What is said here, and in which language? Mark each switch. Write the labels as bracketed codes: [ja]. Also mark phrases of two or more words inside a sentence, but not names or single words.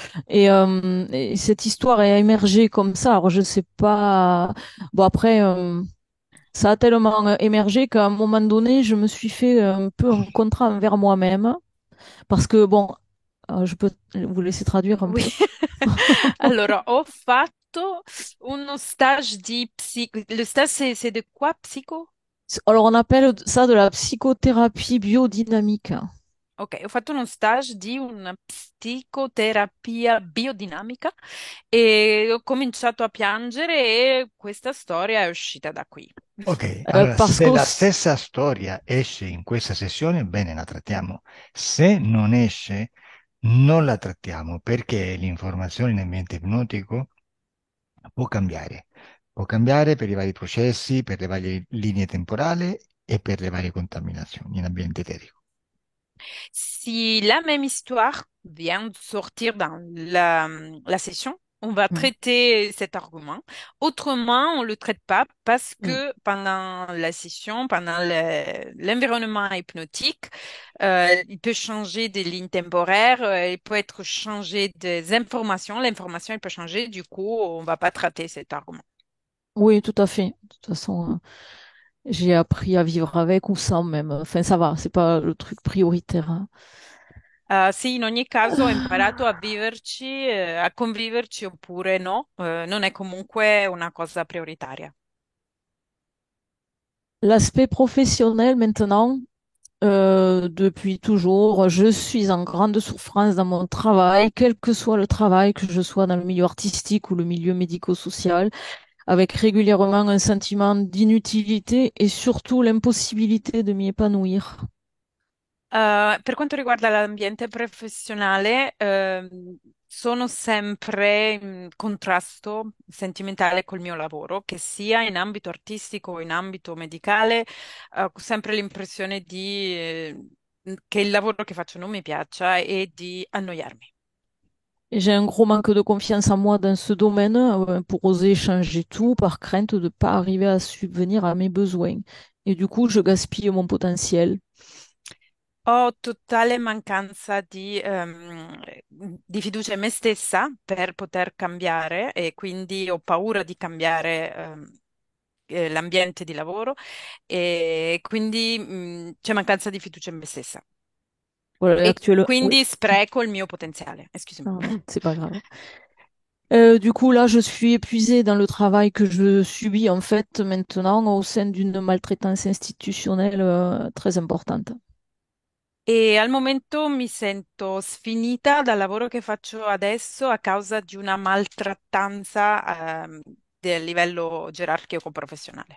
[fr] Et cette histoire est émergée comme ça. Alors, je sais pas. Bon, après, ça a tellement émergé qu'à un moment donné, je me suis fait un peu un contrat envers moi-même. Parce que, bon, je peux vous laisser traduire un Oui. peu. [it] Allora, ho fatto uno stage di [fr] Le stage, c'est de quoi, psycho? Alors, on appelle ça de la psychothérapie biodynamique. [it] Ok, ho fatto uno stage di una psicoterapia biodinamica e ho cominciato a piangere e questa storia è uscita da qui. Ok, allora [fr] Parce [it] se [fr] que, [it] la stessa storia esce in questa sessione, bene, la trattiamo. Se non esce, non la trattiamo perché l'informazione in ambiente ipnotico può cambiare. Può cambiare per i vari processi, per le varie linee temporali e per le varie contaminazioni in ambiente eterico. [fr] Si la même histoire vient de sortir dans la session, on va mm, traiter cet argument. Autrement, on ne le traite pas parce mm. que pendant la session, pendant l'environnement hypnotique, il peut changer des lignes temporaires, il peut être changé des informations. L'information, il peut changer. Du coup, on ne va pas traiter cet argument. Oui, tout à fait. De toute façon, j'ai appris à vivre avec ou sans même. Enfin, ça va, c'est pas le truc prioritaire, hein. [it] Sì, in ogni caso ho imparato a viverci, a conviverci oppure no, non è comunque una cosa prioritaria. [fr] L'aspect professionnel maintenant, depuis toujours, je suis en grande souffrance dans mon travail, quel que soit le travail, que je sois dans le milieu artistique ou le milieu médico-social, avec régulièrement un sentiment d'inutilité et surtout l'impossibilité de m'y épanouir. [it] Per quanto riguarda l'ambiente professionale, sono sempre in contrasto sentimentale col mio lavoro, che sia in ambito artistico o in ambito medicale, ho sempre l'impressione che il lavoro che faccio non mi piaccia e di annoiarmi. [fr] Et j'ai un gros manque de confiance en moi dans ce domaine, pour oser changer tout par crainte de ne pas arriver à subvenir à mes besoins. Et du coup, je gaspille mon potentiel. [it] Ho totale mancanza di fiducia in me stessa per poter cambiare e quindi ho paura di cambiare l'ambiente di lavoro e quindi c'è mancanza di fiducia in me stessa. [fr] Voilà, [it] E [fr] actuellement, oui, [it] quindi spreco il mio potenziale. [fr] Excusami. pardon, c'est pas grave. Du coup, là, je suis épuisée dans le travail que je subis en fait maintenant au sein d'une maltraitance institutionnelle très importante. [it] E al momento mi sento sfinita dal lavoro che faccio adesso a causa di una maltrattanza, del livello gerarchico professionale.